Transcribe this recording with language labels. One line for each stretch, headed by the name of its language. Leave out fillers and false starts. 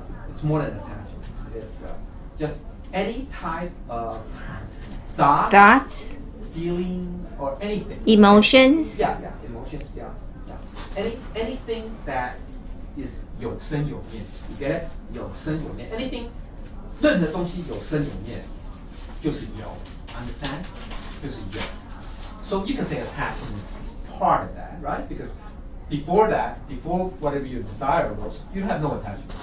English: It's more than attachments. It's just any type of thoughts, feelings, or anything. Emotions. Yeah, emotions. Yeah. Anything that is
Chinese: 有生有灭.
English: You get it?
Chinese: 有生有灭.
English: Anything,
Chinese: 任何东西有生有灭，就是有.
English: Understand?
Chinese: 就是有.
English: So you can say attachment is part of that, right? Because before whatever your desire was, you have no attachment.